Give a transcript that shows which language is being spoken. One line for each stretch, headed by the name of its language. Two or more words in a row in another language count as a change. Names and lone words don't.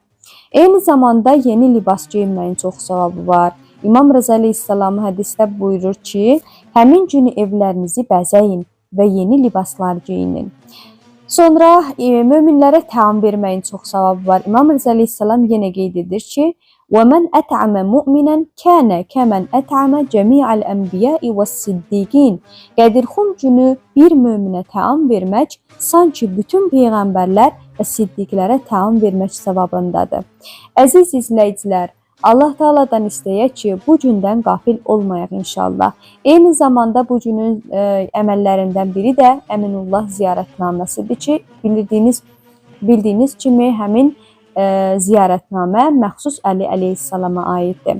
Azerbaijani: Eyni zamanda yeni libas geyinməyin çox savabı var. İmam Rəza əleyhissalam hədisdə buyurur ki, həmin günü evlərinizi bəzəyin və yeni libaslar geyinin. Sonra möminlərə təam verməyin çox savabı var. İmam Rəza əleyhissalam yenə qeyd edir ki,
Arabic: وَمَنْ أَتْعَمَ مُؤْمِنًا كَانَ كَمَنْ أَتْعَمَ جَمِيعَ الْأَنْبِيَاءِ وَالصِّدِّقِينَ.
Azerbaijani: Qədirxum günü bir möminə təam vermək sanki bütün peyğəmbərlər və siddiqlərə təam vermək savabındadır. Əziz izləyicilər, Allah Taala'dan istəyək ki, bu gündən qafil olmayaq inşallah. Eyni zamanda bu günün əməllərindən biri də Əminullah ziyarətnaməsidir ki, bildiyiniz kimi həmin ziyarətnamə məxsus Əli əleyhissalama aiddir.